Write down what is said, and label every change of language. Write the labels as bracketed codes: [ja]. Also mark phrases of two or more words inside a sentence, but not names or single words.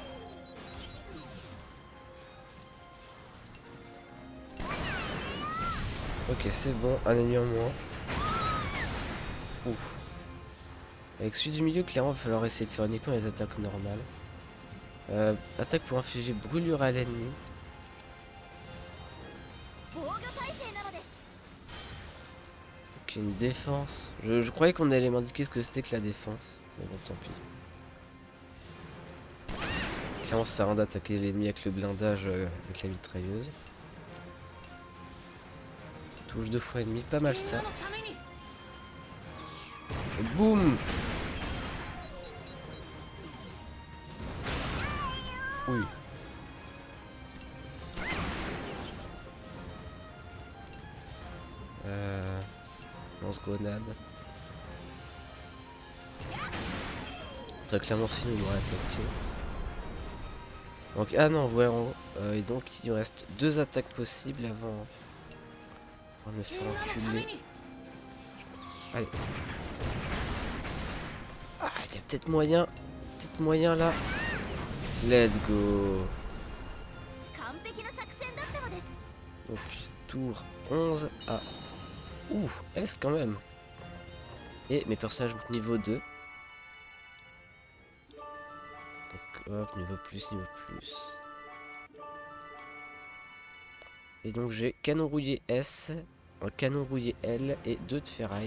[fr] Ok, c'est bon, un ennemi en moins. Ouf. Avec celui du milieu, clairement, il va falloir essayer de faire uniquement les attaques normales. Attaque pour infliger brûlure à l'ennemi. [ja] う。防御体制なのです。 [fr] Ok, une défense. Je croyais qu'on allait m'indiquer ce que c'était que la défense. Mais bon, tant pis. Clairement, ça sert à rien d'attaquer l'ennemi avec le blindage, avec la mitrailleuse. Touche 2 fois et demi, pas mal ça. [ja] のために [fr] Boum. Oui. Lance-grenade. Très clairement, sinon il m'aurait attaqué. Donc, ah non, ouais, en haut. Et donc, il nous reste 2 attaques possibles avant de me faire [ja] 平和のため [fr] enculer. [ja] に [fr] Allez. Ah, il y a peut-être moyen. Peut-être moyen là. [en] Let's go. [ja] 完璧な作戦だったのです。 [fr] Donc, tour 11 à... Ouh, S quand même. Et mes personnages montent niveau 2. Donc hop, niveau plus, niveau plus. Et donc j'ai canon rouillé S, un canon rouillé L et 2 de ferraille.